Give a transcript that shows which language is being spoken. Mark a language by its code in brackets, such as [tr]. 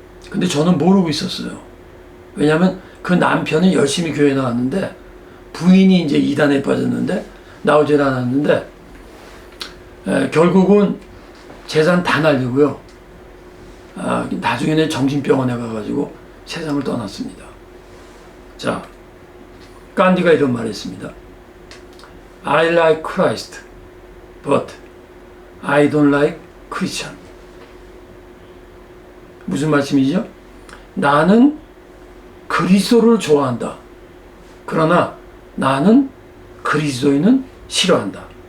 [ko] 근데 저는 모르고 있었어요. 왜냐하면 그 남편은 열심히 교회 나왔는데 부인이 이제 이단에 빠졌는데 나오질 않았는데 결국은 재산 다 날리고요. 나중에는 정신병원에 가가지고 세상을 떠났습니다. 자, 간디가 이런 말을 했습니다. [en] I like Christ, but I don't like Christian. [ko] 무슨 말씀이죠? 나는 그리스도를 좋아한다. 그러나 나는 그리스도인은 싫어한다.